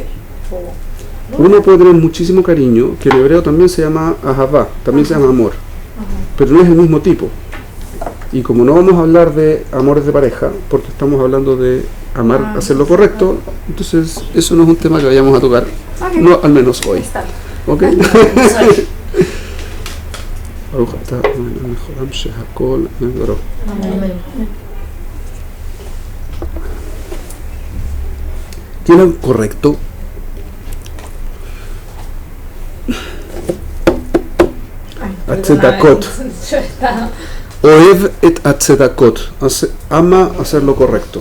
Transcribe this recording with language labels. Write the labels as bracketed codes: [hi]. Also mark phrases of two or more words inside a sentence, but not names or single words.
[es] Uno puede tener muchísimo cariño, que en hebreo también se llama ahavá, también se llama amor, pero no es el mismo tipo. Y como no vamos a hablar de amores de pareja, porque estamos hablando de amar, hacer lo correcto, entonces eso no es un tema que vayamos a tocar, no al menos hoy. ¿Ok? [he] ברוך אתה אדוני מלך שהכל נברא. [es] ¿Tiene algo correcto? Atzedakot. [he] אוהב את הצדקות. [es] Ama hacer lo correcto.